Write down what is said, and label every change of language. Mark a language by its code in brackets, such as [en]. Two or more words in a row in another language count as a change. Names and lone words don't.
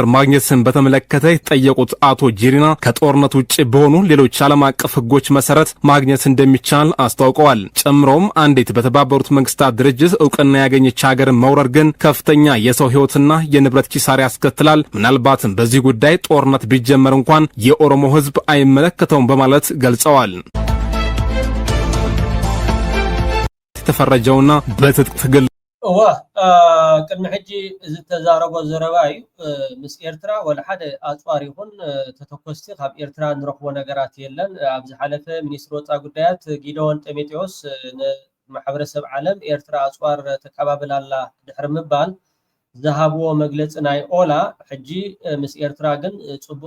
[am] ማግኘትን በተመለከተ የተጠየቁት አቶ ጂሪና ከጦርነት ውጭ በሆኑ ሌሎች ዓለም አቀፍ ህጎች መሰረት ማግኘት እንደሚቻል አስታውቀዋል። ጨምረውም አንዲት በተባበሩት መንግስታት ድርጅት እውቅና ያገኘች ሀገርን መውረር ግን ከፍተኛ የሰው ህይወትና የንብረት ኪሳራ ያስከትላል። ምናልባትም በዚህ ጉዳይ ጦርነት ቢጀመር እንኳን የኦሮሞ ህዝብ አይመለከተውም በማለት ገልጸዋል። ተፈረጀውና በትጥቅ ትግል [ti] ቅድሚ ሕጂ ዝተዛረቦ ዘረባ እዩ ምስ ኤርትራ ወላ ሓደ ኣፅዋር ይኹን ተተኮስቲ ካብ ኤርትራ ንረኽቦ ነገራት የለን። ኣብዚ ሓለፈ ሚኒስትር ወፃኢ ጉዳያት ጊዶን ጢሞቴዎስ ንማሕበረሰብ ዓለም ኤርትራ ኣፅዋር ተቀባብላላ ድሕሪ ምባል ዝሃብዎ መግለፂ ናይ ኦላ ሕጂ ምስ ኤርትራ ግን ፅቡቅ